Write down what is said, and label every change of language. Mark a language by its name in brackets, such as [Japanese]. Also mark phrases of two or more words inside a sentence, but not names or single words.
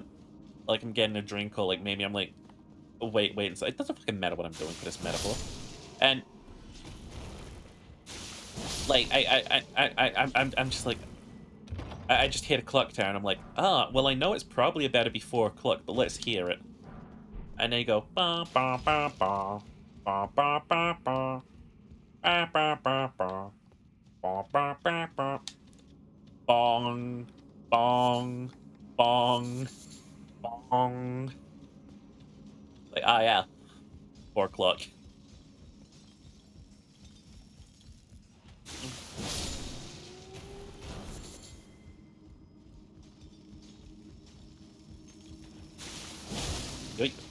[English] Like, I'm getting a drink, or, like, maybe I'm, like, wait. It doesn't fucking matter what I'm doing for this metaphor. And, like, I'm just like, I just hit a clock tower, and I'm like, well, I know it's probably about to be 4 o'clock, but let's hear it. And then you go, ba ba ba ba, ba ba ba ba, ba ba ba ba, ba ba ba ba, bong, bong, bong, bong. Like, yeah, 4 o'clock. Yoink.